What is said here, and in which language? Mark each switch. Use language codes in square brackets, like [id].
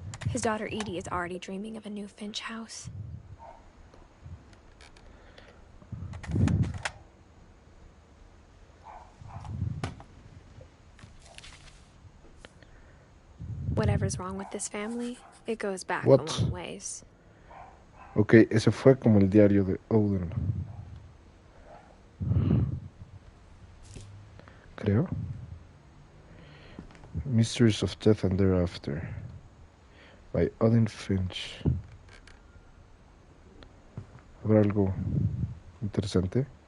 [en] His daughter Edie is already dreaming of a new Finch house. Whatever's wrong with this family, it goes back What? a long ways. [es] Ok, ese fue como el diario de Odin. Creo. [en] Mysteries of Death and Thereafter. By Odin Finch. [es] ¿Habrá algo interesante?